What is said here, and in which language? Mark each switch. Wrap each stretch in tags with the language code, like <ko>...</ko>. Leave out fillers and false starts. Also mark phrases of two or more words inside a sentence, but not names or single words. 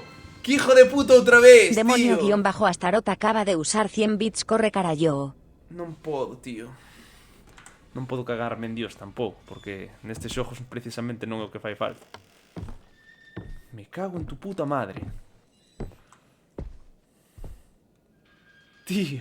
<es>¡Qué hijo de puta otra vez, tío! Demonio-Astaroth acaba de usar 100 bits,</es> <gl>corre carallo. Non podo, tío. Non podo cagarme en Dios tampouco, porque nestes xogos precisamente non é o que fai falta.</gl> <es>Me cago en tu puta madre. Tío.</es>